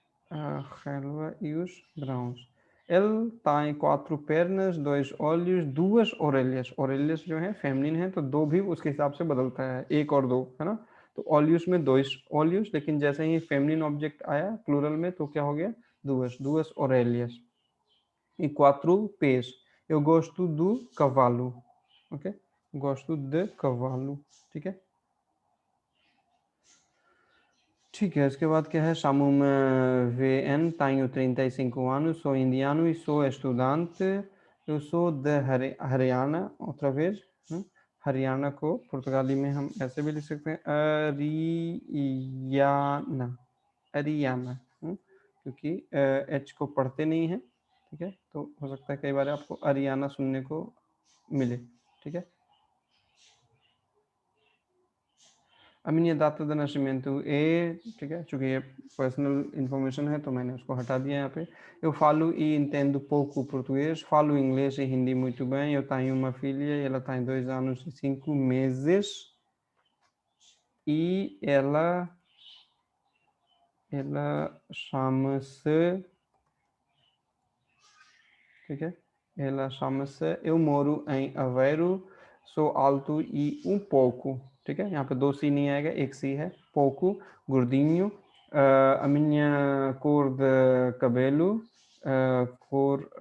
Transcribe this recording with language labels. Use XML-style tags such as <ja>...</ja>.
<pt>A relva e os grãos. Ele tem 4 pernas, 2 olhos, 2 orelhas.</pt> <hi>Orelhas जो है feminine है तो 2 भी उसके हिसाब से बदलता है, 1 और 2, है ना, तो olhos में 2 olhos, लेकिन जैसे ही फेमिनिन ऑब्जेक्ट आया प्लूरल में तो क्या हो गया,</hi> <pt>2 orelhas e 4 pés. Eu gosto do cavalo, ok, gosto de cavalo,</pt> <hi>ठीक है, ठीक है, इसके बाद क्या है,</hi> <pt>Chamo me VN, tenho 35 anos, sou indiano e sou estudante, eu sou de हरियाणा, outra vez,</pt> <hi>Haryana को पुर्तगाली में हम ऐसे भी लिख सकते हैं अरियाना, अरियाना, क्योंकि एच को पढ़ते नहीं हैं, ठीक है, तो हो सकता है कई बार आपको अरियाना सुनने को मिले, ठीक है।</hi> <pt>A minha data de nascimento é,</pt> <hi>ठीक है, चूंकि ये पर्सनल इन्फॉर्मेशन है तो मैंने उसको हटा दिया यहाँ पे।</hi> <pt>Eu falo e entendo pouco português, falo inglês e hindi muito bem, eu tenho uma filha, ela tem 2 anos e 5 meses e ela chama-se,</pt> <hi>ठीक है,</hi> <pt>ela chama-se, eu moro em Aveiro, sou alto e um pouco, ठीक है,</pt> <hi>यहाँ पे 2 सी नहीं आएगा, 1 सी है,</hi> <pt>pouco, gordinho, a minha cor de cabelo, a cor,</pt>